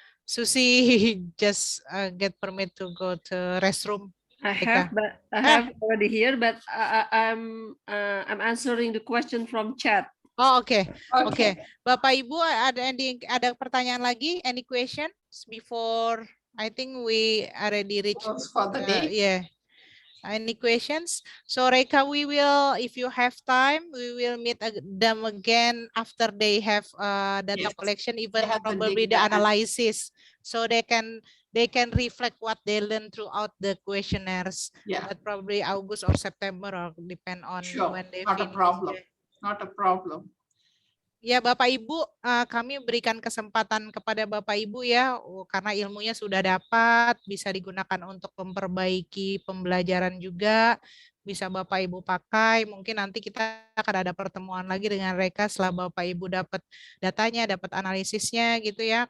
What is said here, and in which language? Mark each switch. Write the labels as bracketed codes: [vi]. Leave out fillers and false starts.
[en] Susi just get permit to go to restroom. I have already here, but I'm answering the question from chat. [id] Oh, oke. Bapak Ibu ada pertanyaan lagi? [en] Any questions before? I think we already reached for the day. Yeah. Any questions? So Rekha, we will, if you have time, we will meet them again after they have data collection, even probably the analysis, so they can reflect what they learned throughout the questionnaires. But probably August or September, or depend on when they finish. Not a problem. [id] Ya Bapak Ibu, kami berikan kesempatan kepada Bapak Ibu ya, karena ilmunya sudah dapat, bisa digunakan untuk memperbaiki pembelajaran juga, bisa Bapak Ibu pakai, mungkin nanti kita akan ada pertemuan lagi dengan Rekha setelah Bapak Ibu dapat datanya, dapat analisisnya gitu ya.